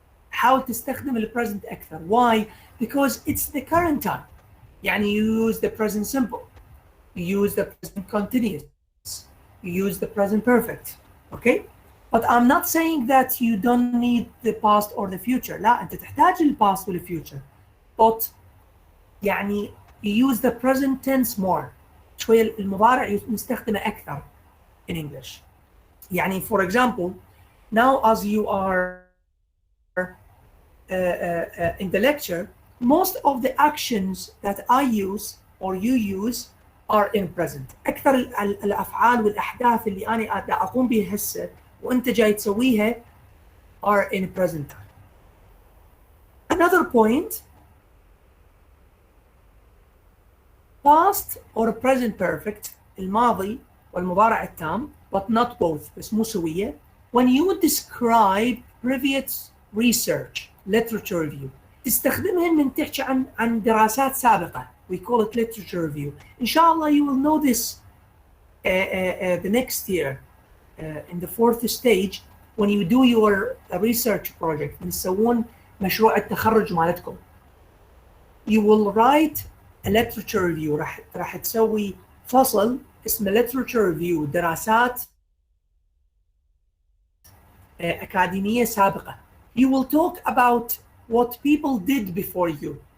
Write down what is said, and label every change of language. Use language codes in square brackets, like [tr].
[ar] حاول تستخدم ال present أكثر. [en] Why? Because it's the current time. [ar] يعني [en] you use the present simple. You use the present continuous. You use the present perfect. Okay? But I'm not saying that you don't need the past or the future. [ar] لا أنت تحتاج ال past وال future. [en] But [ar] يعني [en] you use the present tense more. [ar] شوية المضارع نستخدمه أكثر [en] in English. [ar] يعني [en] for example, now as you are in the lecture, most of the actions that I use or you use are in present. [ar] أكثر الأفعال والأحداث اللي أنا أقوم بها هسه وأنت جاي تسويها [en] are in present time. Another point, past or present perfect [ar] الماضي والمضارع التام, [en] but not both, [ar] بس مو سوية. [en] When you describe previous research, literature review, [ar] تستخدمهن من تحكي عن دراسات سابقة. [en] We call it literature review. Inshallah, you will know this the next year in the 4th stage when you do your research project. [ar] تسوون مشروع التخرج مالتكم. [en] You will write a literature review. [ar] راح تسوي فصل اسمه literature review, دراسات أكاديمية سابقة. [en] You will talk about what people did before you.